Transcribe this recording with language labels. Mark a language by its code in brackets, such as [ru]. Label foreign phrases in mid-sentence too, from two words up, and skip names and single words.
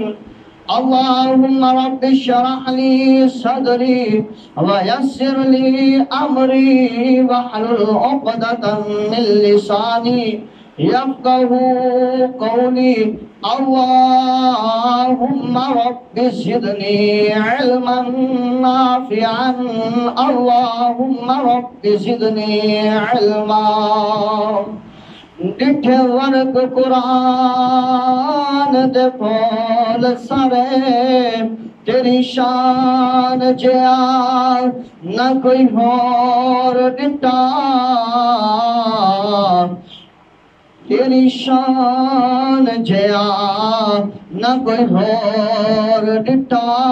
[ar] اللهم رب اشرح لي صدري ويسر لي أمري واحلل عقدة من لساني يفقه قولي. اللهم رب زدني علما نافعا. اللهم رب زدني علما. [pa] ڈٹھے ورک قرآن دے پھول سارے تیری شان جیا نہ کوئی اور ڈٹا. تیری شان جیا نہ کوئی اور ڈٹا.